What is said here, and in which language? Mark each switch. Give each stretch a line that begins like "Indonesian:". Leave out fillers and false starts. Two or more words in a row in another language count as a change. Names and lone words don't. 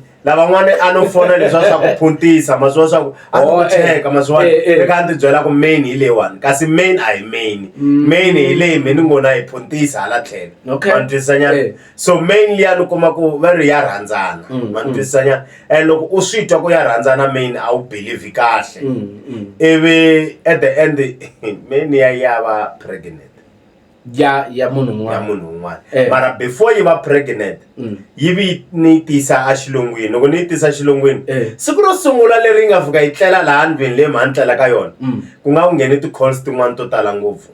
Tsonga: lavan'wana a no fona leswiwa swa ku phuntisa maswiwa swa ku a ku cheka maswiwa eka ni ti byela ku main hi leyiwani kasi main a hi main hi leyi me ni ngona hi phuntisa hala tlhelo ma ni twisisanyana so main liya ni kuma ku va ri ya rhandzana ma ni twisisanyana loko u swi twa ku ya rhandzana main a wu believe kahle ivi
English: at the end
Tsonga: main ya va pregnant ya munhu un'wana mara before yi va pregnant yi vi ni tisa a xilungwini loko ni yi tisa xilungwini siku ro sungula leri yi nga fika yi tlela laha ndlwini leyi mhani tlela ka yona ku nga ku ngheni ti-calls tin'wana to tala ngopfu